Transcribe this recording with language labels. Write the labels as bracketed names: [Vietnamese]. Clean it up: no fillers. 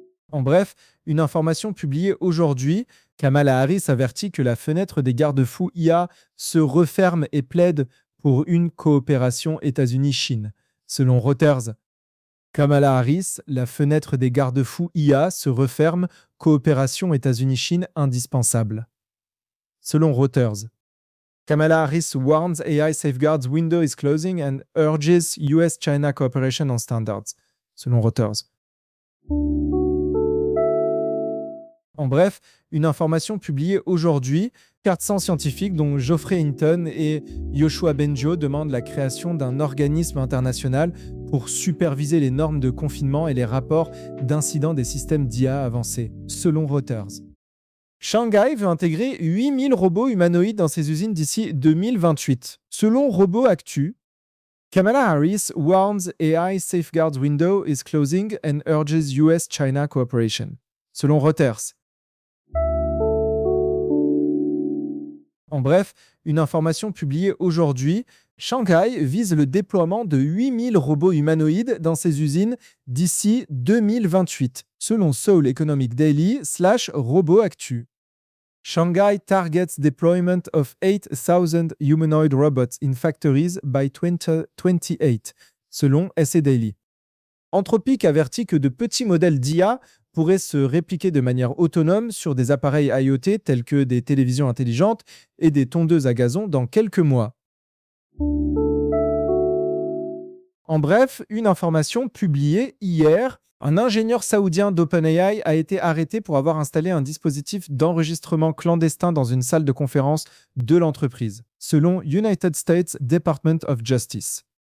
[French] En bref, une information publiée aujourd'hui, Kamala Harris avertit que la fenêtre des garde-fous IA se referme et plaide pour une coopération États-Unis-Chine. Selon Reuters, Kamala Harris, la fenêtre des garde-fous IA se referme, coopération États-Unis-Chine indispensable. Selon [English] Reuters, Kamala Harris warns AI safeguards window is closing and urges US-China cooperation on standards. [French] Selon Reuters. En bref, une information publiée aujourd'hui, 400 scientifiques dont Geoffrey Hinton et Joshua Bengio demandent la création d'un organisme international pour superviser les normes de confinement et les rapports d'incidents des systèmes d'IA avancés, selon Reuters. Shanghai veut intégrer 8000 robots humanoïdes dans ses usines d'ici 2028. Selon [English] RoboActu, Kamala Harris warns AI safeguards window is closing and urges US-China cooperation, [French] selon [English] Reuters. [French] En bref, une information publiée aujourd'hui, Shanghai vise le déploiement de 8000 robots humanoïdes dans ses usines d'ici 2028, selon Seoul Economic Daily / RoboActu. [English] Shanghai targets deployment of 8000 humanoid robots in factories by 2028, [French] selon [English] SA Daily. [French] Anthropic avertit que de petits modèles d'IA pourrait se répliquer de manière autonome sur des appareils IoT tels que des télévisions intelligentes et des tondeuses à gazon dans quelques mois. En bref, une information publiée hier, un ingénieur saoudien d'OpenAI a été arrêté pour avoir installé un dispositif d'enregistrement clandestin dans une salle de conférence de l'entreprise, selon United States Department of Justice.